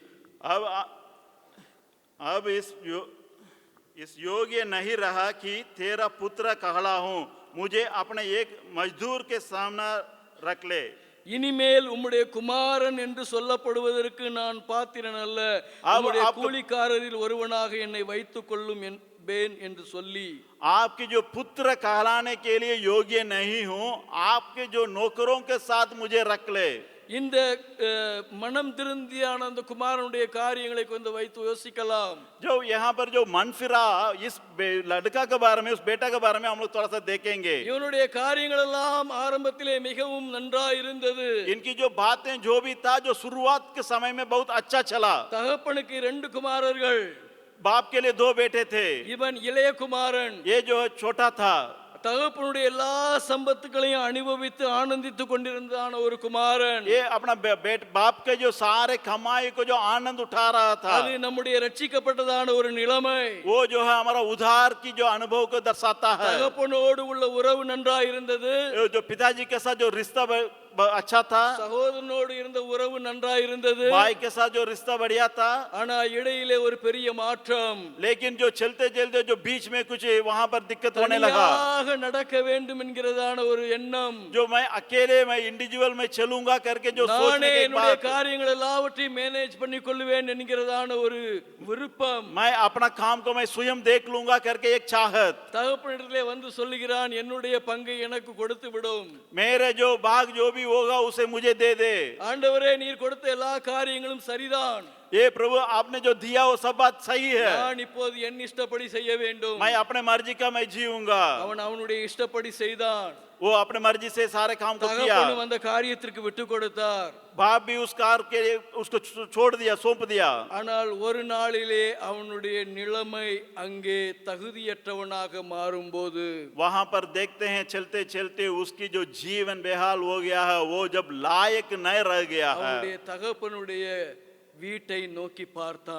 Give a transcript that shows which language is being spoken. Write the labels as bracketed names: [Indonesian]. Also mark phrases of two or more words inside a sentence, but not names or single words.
[Hindi] अब इस योग्य नहीं रहा कि तेरा पुत्र कहला हूँ, मुझे अपने एक मजदूर के सामने रख ले। [Tamil] இனிமேல் உம்முடைய குமாரன் என்று சொல்லப்படுவதற்கு நான் பாத்திரன் அல்ல, உம்முடைய கூலிக்காரரில் ஒருவனாக என்னை வைத்துக் கொள்ளும் என்பேன் என்று சொல்லி. [Hindi] आपके जो पुत्र कहलाने के लिए योग्य नहीं हूँ, आपके जो नौकरों के साथ मुझे रख ले। [Tamil] இந்த மனம் திருந்தியான அந்த குமாரனுடைய காரியங்களை கொஞ்சம் வைத்து யோசிக்கலாம். [Hindi] जो यहाँ पर जो मन फिरा इस लड़का के बारे में, उस बेटा के बारे में हम लोग थोड़ा सा देखेंगे। [Tamil] இவனுடைய காரியங்கள் எல்லாம் ஆரம்பத்திலே மிகவும் நன்றாய் இருந்தது. [Hindi] इनकी जो बातें जो भी था, जो शुरुआत के समय में बहुत अच्छा चला। [Tamil] தகப்பனுக்கு 2 குமாரர்கள், [Hindi] बाप के लिए 2 बेटे थे, [Tamil] இவன் இளைய குமாரன். [Hindi] ये जो छोटा था, [Tamil] தகப்பனுடைய எல்லா சம்பத்துகளையும் அனுபவித்து ஆனந்தித்துக் கொண்டிருந்தான் ஒரு குமாரன். [Hindi] ये अपना बाप के जो सारे कमाई को जो आनंद उठा रहा था, [Tamil] அது நம்முடைய ரட்சிக்கப்பட்டதான ஒரு நிலைமை. [Hindi] वो जो है हमारा उद्धार की जो अनुभव को दर्शाता है। [Tamil] தகப்பனோடு உள்ள உறவு நன்றாய் இருந்தது, [Hindi] जो पिताजी के साथ जो रिश्ता अच्छा था, [Tamil] சகோதரனோடு இருந்த உறவு நன்றாய் இருந்தது, [Hindi] भाई के साथ जो रिश्ता बढ़िया था। [Tamil] ஆனா இடையிலே ஒரு பெரிய மாற்றம். [Hindi] लेकिन जो चलते चलते जो बीच में कुछ वहां पर दिक्कत होने लगा, [Tamil] தனியாக நடக்க வேண்டும் என்கிறதான ஒரு எண்ணம், [Hindi] जो मैं अकेले मैं इंडिविजुअल में चलूंगा करके जो सोचने [Tamil] நானே [Hindi] के [Tamil] என்னுடைய [Hindi] बाद [Tamil] காரியங்கள் எல்லாவற்றையும் மேனேஜ் பண்ணி கொள்வேன் என்கிறதான ஒரு விருப்பம், [Hindi] मैं अपना काम को मैं स्वयं देख लूंगा करके एक चाहत, [Tamil] தகப்பனிடத்திலே வந்து சொல்லுகிறான், என்னுடைய பங்கை எனக்கு கொடுத்து விடும், [Hindi] मेरे जो भाग जो भी होगा उसे मुझे दे दे। [Tamil] ஆண்டவரே நீர் கொடுத்த எல்லா காரியங்களும் சரிதான், [Hindi] ये प्रभु आपने जो दिया वो सब बात सही है, [Tamil] நான் இப்போது என் இஷ்டப்படி செய்ய வேண்டும். [Hindi] मैं अपने मर्जी का मैं जीऊंगा। [Tamil] அவன் அவனுடைய இஷ்டப்படி செய்தான். [Hindi] वो अपने मर्जी से सारे काम को किया। [Tamil] தகப்பனும் அந்த காரியத்திற்கு விட்டு கொடுத்தார். [Hindi] बाप भी उस कार के उसको छोड़ दिया, सौंप दिया। [Tamil] ஆனால் ஒரு நாளிலே அவனுடைய நிலைமை அங்கே தகுதியற்றவனாக மாறும்போது, [Hindi] वहां पर देखते हैं चलते चलते उसकी जो जीवन बेहाल हो गया है, वो जब लायक न रह गया है, [Tamil] அவனுடைய தகப்பனுடைய வீட்டை நோக்கி பார்த்தான்.